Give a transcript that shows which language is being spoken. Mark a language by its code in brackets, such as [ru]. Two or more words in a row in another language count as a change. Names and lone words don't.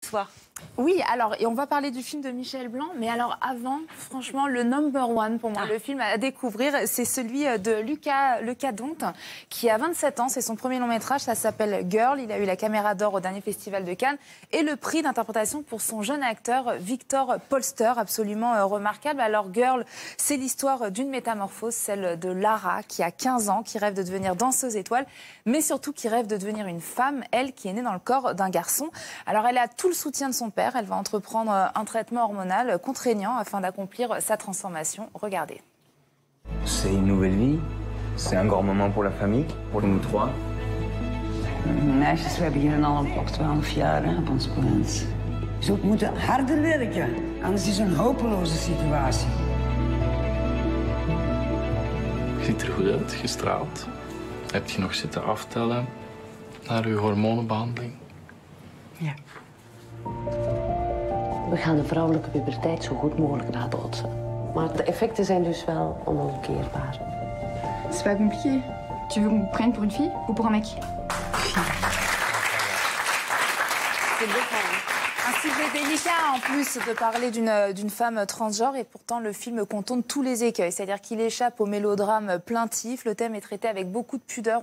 [fr] Soir. Oui, alors, et on va parler du film de Michel Blanc, mais alors avant, franchement, le [en] number one [fr] pour moi, le film à découvrir, c'est celui de Lucas Dont, qui a 27 ans, c'est son premier long métrage, ça s'appelle Girl, il a eu la Caméra d'Or au dernier festival de Cannes, et le prix d'interprétation pour son jeune acteur Victor Polster, absolument remarquable. Alors Girl, c'est l'histoire d'une métamorphose, celle de Lara, qui a 15 ans, qui rêve de devenir danseuse étoile, mais surtout qui rêve de devenir une femme, elle qui est née dans le corps d'un garçon. Alors elle a tout le soutien de son père, elle va entreprendre un traitement hormonal contraignant afin d'accomplir sa transformation. Regardez. C'est une nouvelle vie, c'est un grand moment pour la famille, pour nous trois. [nl] Meisjes, we hebben hier al een klok 12 jaar hè, op ons plaats. Je zult moeten harder werken, anders is het een hopeloze situatie. Je ziet er goed uit, gestraald. Heb je nog zitten aftellen naar uw hormonenbehandeling? Ja. We gaan de vrouwelijke puberteit zo goed mogelijk nabotsen. Maar de effecten zijn dus wel onomkeerbaar. [fr] C'est pas compliqué. Tu veux qu'on me prenne pour une fille ou pour un mec? Un sujet délicat en plus de parler d'une femme transgenre et pourtant le film contourne tous les écueils. C'est-à-dire qu'il échappe au mélodrame plaintif. Le thème est traité avec beaucoup de pudeur.